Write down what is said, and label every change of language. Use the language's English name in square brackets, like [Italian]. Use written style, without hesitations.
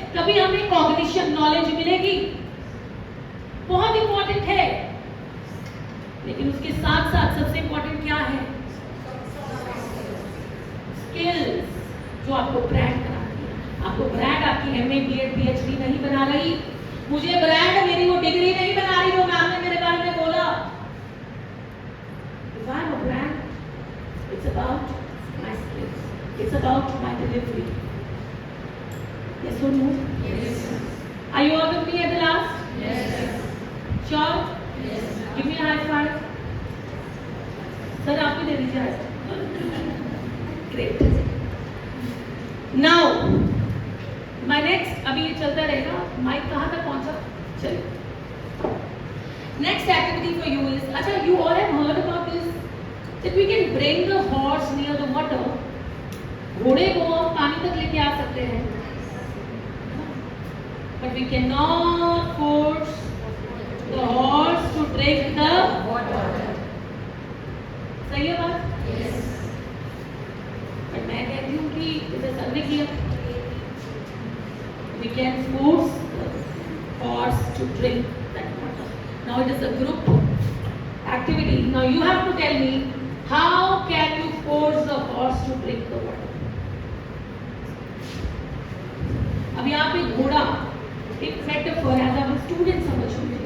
[Hindi] कभी हमें cognition knowledge मिलेगी, बहुत इंपॉर्टेंट है, लेकिन उसके साथ साथ सबसे इंपॉर्टेंट क्या है? स्किल्स जो आपको ब्रांड बनाती है. आपको ब्रांड आपकी एमए बीएड पीएचडी नहीं बना रही. मुझे ब्रांड मेरी वो डिग्री नहीं बना रही जो मैम ने मेरे बारे में बोला. [English] If I am a brand, it's about my skills. It's about my delivery. Yes or no? Yes. Are you all with me at the last? Yes. Sure? Yes. Give me a high five. [Hindi] Sir आप भी दे दीजिए high five. [English] Great. Now, my next [Hindi] अभी ये चलता रहेगा. Mic कहाँ तक पहुँचा? चलिए. [English] Next activity for you is, अच्छा you all have heard about this that we can bring the horse near the water. [Hindi] घोड़े को हम पानी तक लेके आ सकते हैं, [English] but we cannot force the horse to drink the water. [Hindi] सही है बात? Yes. [English] but [Hindi] मैं कहती हूँ कि जैसे सर ने किया, [English] we can force the horse to drink that water. Now it is a group activity. Now you have to tell me how can you force the horse to drink the water. [Hindi] अब यहाँ पे घोड़ा एक metaphor है, जब हम student समझेंगे.